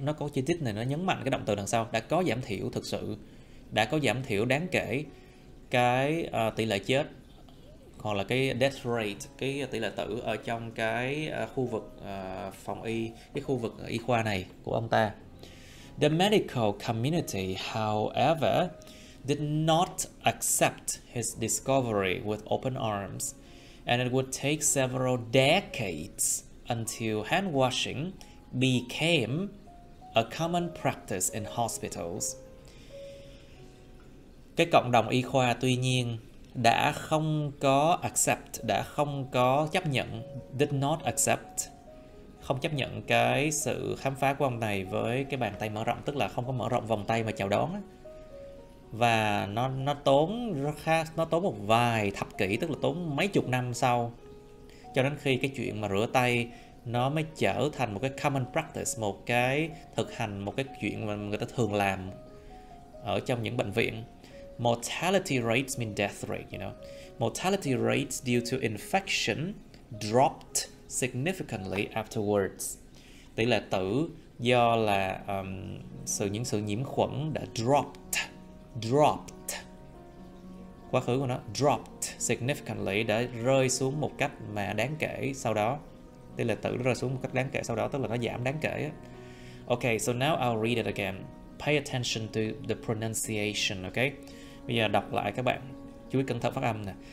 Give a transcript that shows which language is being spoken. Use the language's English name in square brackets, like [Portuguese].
[Vietnamese] Nó có chi tiết này, nó nhấn mạnh cái động từ đằng sau, đã có giảm thiểu, thực sự đã có giảm thiểu đáng kể cái tỷ lệ chết, hoặc là cái death rate, cái tỷ lệ tử ở trong cái khu vực phòng y, cái khu vực y khoa này của ông ta. [English] The medical community, however, did not accept his discovery with open arms, and it would take several decades until hand washing became a common practice in hospitals. [Vietnamese] Cái cộng đồng y khoa tuy nhiên đã không có accept, đã không có chấp nhận, [English] did not accept, [Vietnamese] không chấp nhận cái sự khám phá của ông này với cái bàn tay mở rộng, tức là không có mở rộng vòng tay mà chào đón. Và nó tốn một vài thập kỷ, tức là tốn mấy chục năm sau, cho đến khi cái chuyện mà rửa tay nó mới trở thành một cái common practice, một cái thực hành, một cái chuyện mà người ta thường làm ở trong những bệnh viện. [English] Mortality rates mean death rate, you know. Mortality rates due to infection dropped significantly afterwards. [Vietnamese] Tỷ lệ tử do là những sự nhiễm khuẩn đã dropped. Quá khứ của nó [English] dropped significantly, [Vietnamese] đã rơi xuống một cách mà đáng kể sau đó. Tỷ lệ tử rơi xuống một cách đáng kể sau đó, tức là nó giảm đáng kể. [English] Okay, so now I'll read it again. Pay attention to the pronunciation, okay? [Vietnamese] Bây giờ đọc lại các bạn, chú ý cẩn thận phát âm nè.